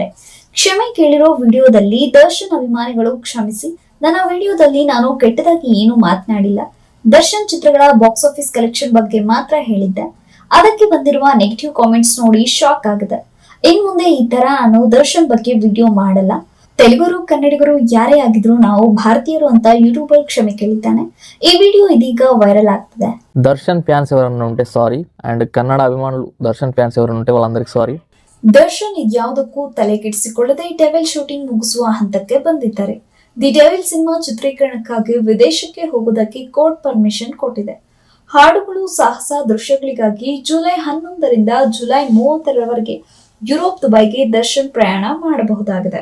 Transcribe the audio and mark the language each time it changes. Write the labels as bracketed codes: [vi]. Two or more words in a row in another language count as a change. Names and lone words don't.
[kn] ಕ್ಷಮೆ ಕೇಳಿರೋ ವಿಡಿಯೋದಲ್ಲಿ ದರ್ಶನ್ ಅಭಿಮಾನಿಗಳು ಕ್ಷಮಿಸಿ, ನನ್ನ ವಿಡಿಯೋದಲ್ಲಿ ನಾನು ಕೆಟ್ಟದಾಗಿ ಏನು ಮಾತನಾಡಿಲ್ಲ, ದರ್ಶನ್ ಚಿತ್ರಗಳ [en] box office collection [kn] ಬಗ್ಗೆ ಮಾತ್ರ ಹೇಳಿದ್ದೆ. ಅದಕ್ಕೆ ಬಂದಿರುವ [en] negative comments [kn] ನೋಡಿ ಶಾಕ್ ಆಗಿದೆ. ಇನ್ ಮುಂದೆ ಈ ತರ ನಾನು ದರ್ಶನ್ ಬಗ್ಗೆ ವಿಡಿಯೋ ಮಾಡಲ್ಲ. ತೆಲುಗರು ಕನ್ನಡಿಗರು ಯಾರೇ ಆಗಿದ್ರು ನಾವು ಭಾರತೀಯರು ಅಂತ ಯೂಟ್ಯೂಬರ್ ಕ್ಷಮೆ ಕೇಳಿದ್ದಾನೆ. ಈ ವಿಡಿಯೋ ಇದೀಗ ವೈರಲ್ ಆಗ್ತಿದೆ. [te] దర్శన్ ఫ్యాన్స్ ఎవరైనా ఉంటే సారీ, అండ్ కన్నడ అభిమానులు దర్శన్ ఫ్యాన్స్ ఎవరైనా ఉంటే వాళ్ళందరికీ సారీ. [kn] ದರ್ಶನ್ ಇದ್ಯಾವುದಕ್ಕೂ ತಲೆ ಕೆಡಿಸಿಕೊಳ್ಳದೆ ಡೆವಿಲ್ ಶೂಟಿಂಗ್ ಮುಗಿಸುವ ಹಂತಕ್ಕೆ ಬಂದಿದ್ದಾರೆ. ದಿ ಡೆವಿಲ್ ಸಿನಿಮಾ ಚಿತ್ರೀಕರಣಕ್ಕಾಗಿ ವಿದೇಶಕ್ಕೆ ಹೋಗೋದಕ್ಕೆ [en] court permission [kn] ಕೊಟ್ಟಿದೆ. ಹಾಡುಗಳು, ಸಾಹಸ ದೃಶ್ಯಗಳಿಗಾಗಿ ಜುಲೈ 11ರಿಂದ ಜುಲೈ 30ರವರೆಗೆ ಯುರೋಪ್, ದುಬೈಗೆ ದರ್ಶನ್ ಪ್ರಯಾಣ ಮಾಡಬಹುದಾಗಿದೆ.